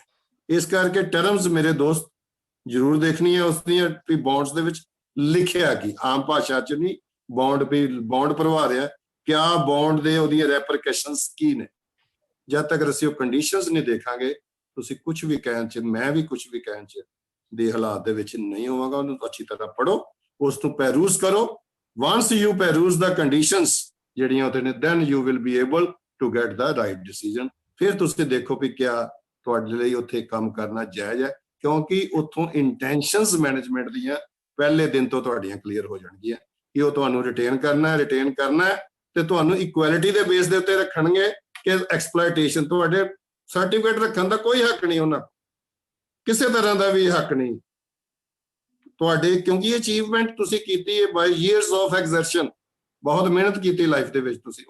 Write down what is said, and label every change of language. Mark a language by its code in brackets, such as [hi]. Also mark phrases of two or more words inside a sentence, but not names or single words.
[pa] ਇਸ ਕਰਕੇ ਟਰਮਸ ਮੇਰੇ ਦੋਸਤ ਜ਼ਰੂਰ ਦੇਖਣੀ ਹੈ ਉਸ ਦੀਆਂ ਵੀ ਬੌਂਡਸ ਦੇ ਵਿੱਚ ਲਿਖਿਆ ਕੀ, ਆਮ ਭਾਸ਼ਾ 'ਚ ਨਹੀਂ। ਬੌਂਡ ਵੀ ਬੌਂਡ ਭਰਵਾ ਰਿਹਾ, ਕਿਆ ਬੌਂਡ ਦੇ ਉਹਦੀਆਂ ਰੈਪਰਕਸ਼ਨਸ ਕੀ ਨੇ। ਜਦ ਤੱਕ ਅਸੀਂ ਉਹ ਕੰਡੀਸ਼ਨਸ ਨਹੀਂ ਦੇਖਾਂਗੇ, ਤੁਸੀਂ ਕੁਝ ਵੀ ਕਹਿਣ 'ਚ, ਮੈਂ ਵੀ ਕੁਝ ਵੀ ਕਹਿਣ 'ਚ ਦੇ ਹਾਲਾਤ ਦੇ ਵਿੱਚ ਨਹੀਂ ਹੋਵਾਂਗਾ। ਉਹਨੂੰ ਅੱਛੀ ਤਰ੍ਹਾਂ ਪੜ੍ਹੋ, ਉਸ ਨੂੰ ਪੈਰੂਜ਼ ਕਰੋ। [en] once you peruse the conditions [pa] ਜਿਹੜੀਆਂ ਉਹਦੇ ਨੇ, [en] then you will be able to get the right decision। [pa] ਫਿਰ ਤੁਸੀਂ ਦੇਖੋ ਵੀ ਕਿਆ ਤੁਹਾਡੇ ਲਈ ਉੱਥੇ ਕੰਮ ਕਰਨਾ ਜਾਇਜ਼ ਹੈ, ਕਿਉਂਕਿ ਉੱਥੋਂ [en] intentions management [pa] ਦੀਆਂ ਪਹਿਲੇ ਦਿਨ ਤੋਂ ਤੁਹਾਡੀਆਂ ਕਲੀਅਰ ਹੋ ਜਾਣਗੀਆਂ ਕਿ ਉਹ ਤੁਹਾਨੂੰ ਰਿਟੇਨ ਕਰਨਾ ਹੈ ਤੇ ਤੁਹਾਨੂੰ ਇਕੁਐਲਿਟੀ ਦੇ ਬੇਸ ਦੇ ਉੱਤੇ ਰੱਖਣਗੇ ਕਿ ਐਕਸਪਲੋਇਟੇਸ਼ਨ, ਤੁਹਾਡੇ ਸਰਟੀਫਿਕੇਟ ਰੱਖਣ ਦਾ ਕੋਈ ਹੱਕ ਨਹੀਂ ਉਹਨਾਂ, ਕਿਸੇ ਤਰ੍ਹਾਂ ਦਾ ਵੀ ਹੱਕ ਨਹੀਂ ਤੁਹਾਡੇ, ਕਿਉਂਕਿ ਇਹ ਅਚੀਵਮੈਂਟ ਤੁਸੀਂ ਕੀਤੀ ਹੈ [en] by years of exertion, [pa] ਬਹੁਤ ਮਿਹਨਤ ਕੀਤੀ ਲਾਈਫ ਦੇ ਵਿੱਚ ਤੁਸੀਂ।